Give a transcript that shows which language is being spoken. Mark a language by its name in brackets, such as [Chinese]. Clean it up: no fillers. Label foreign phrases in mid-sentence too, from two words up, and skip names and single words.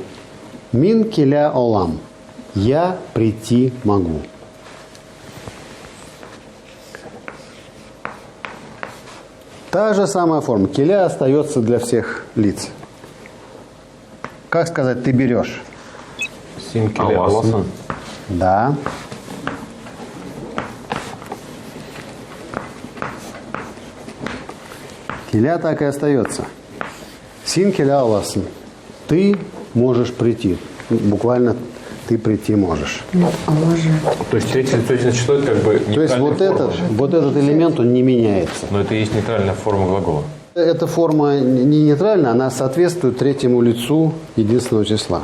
[Tatar] Мин келя олам. [Russian] Я прийти могу. Та же самая форма. Келя остается для всех лиц. Как сказать «ты берешь»? [Tatar] Син келя аласың. [Russian] Да. Келя так и остается. [Tatar] Син келя аласың. [Russian] Ты можешь прийти. Буквально ты прийти можешь. То есть третье лицо число это как бы То есть вот этот элемент, он не меняется. Но это и есть нейтральная форма глагола. Эта форма не нейтральна, она соответствует третьему лицу единственного числа.